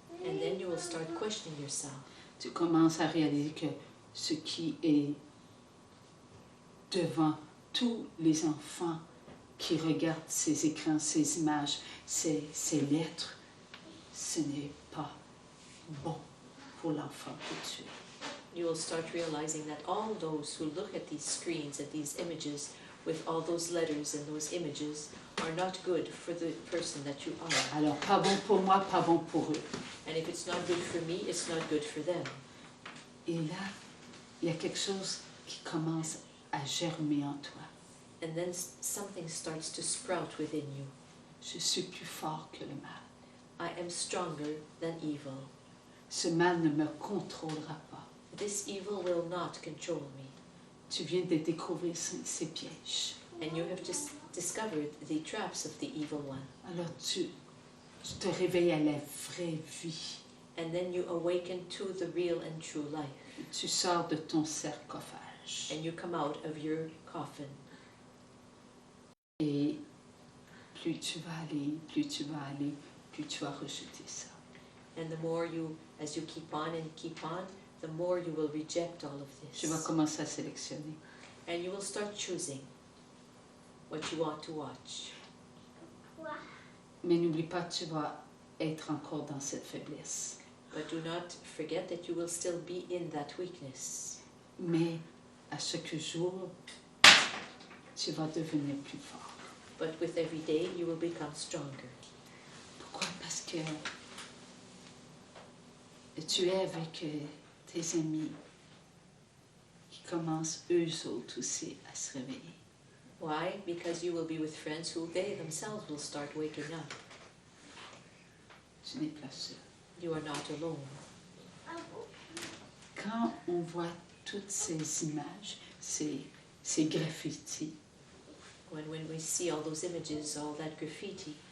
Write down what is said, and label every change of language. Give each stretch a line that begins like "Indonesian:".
English: And then you will start questioning yourself.
French: Tu commences à réaliser que ce qui est devant tous les enfants qui regardent ces écrans, ces images, ces lettres, ce n'est pas bon pour l'enfant que tu es.
English: You will start realizing that all those who look at these screens, at these images, with all those letters and those images, are not good for the person that you are.
French: Alors, pas bon pour moi, pas bon pour eux.
English: And if it's not good for me, it's not good for them.
French: Et là, il y a quelque chose qui commence à germer en toi.
English: And then something starts to sprout within you.
French: Je suis plus fort que le mal.
English: I am stronger than evil.
French: Ce mal ne me contrôlera pas.
English: This evil will not control me.
French: Tu viens de découvrir ces pièges.
English: And you have just discovered the traps of the evil one.
French: Alors tu te réveilles à la vraie vie.
English: And then you awaken to the real and true life.
French: Tu sors de ton sarcophage.
English: And you come out of your coffin.
French: Et plus tu vas aller, plus tu vas rejeter ça.
English: And the more you, as you keep on, the more you will reject all of this.
French: Tu vas commencer à sélectionner.
English: And you will start choosing what you want to watch.
French: Mais n'oublie pas, tu vas être encore dans cette faiblesse.
English: But do not forget that you will still be in that weakness.
French: Mais à chaque jour, tu vas devenir plus fort.
English: But with every day, you will become stronger.
French: Pourquoi? Parce que tu es avec tes amis qui commencent eux autres aussi à se réveiller.
English: Why? Because you will be with friends who they themselves will start waking up.
French: Tu n'es pas seul.
English: You are not alone.
French: Quand on voit toutes ces images, ces graffitis,
English: When we see all those images, all that graffiti,